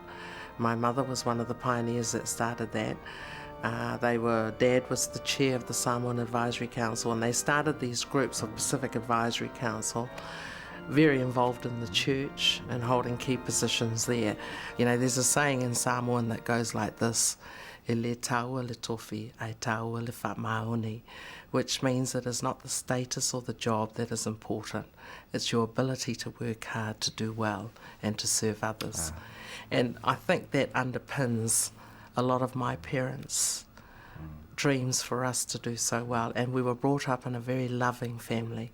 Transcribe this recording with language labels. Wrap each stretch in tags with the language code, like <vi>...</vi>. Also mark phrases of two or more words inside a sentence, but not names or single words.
<en>My mother was one of the pioneers that started that. Dad was the chair of the Samoan Advisory Council, and they started these groups of Pacific Advisory Council, very involved in the church and holding key positions there. There's a saying in Samoan that goes like this,</en> <sm>e le taua le tofi, ai taua le whamaoni,</sm> <en>which means it is not the status or the job that is important, it's your ability to work hard, to do well, and to serve others. And I think that underpins a lot of my parents' dreams for us to do so well, and we were brought up in a very loving family.</en>